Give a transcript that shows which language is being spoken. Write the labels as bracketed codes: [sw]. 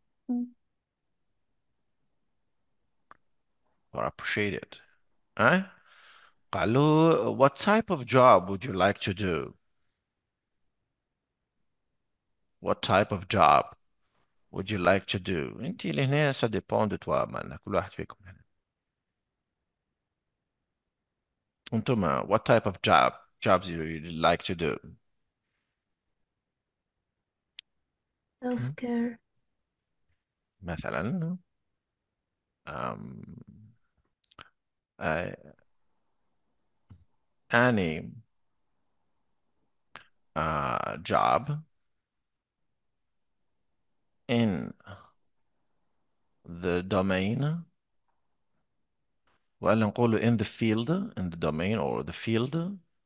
[en] Mm. Or appreciate it. Huh? [ar] قال له, [en] what type of job would you like to do? What type of job would you like to do? [ar] انت اللي هنا [fr] ça dépend de toi [ar] مالنا كل واحد فيكم هنا. انتم [en] what type of jobs you like to do? Self-care. [ar] مثلا [en] um, uh, any job in the domain [ar] ولا نقول [en] in the field, in the domain or the field.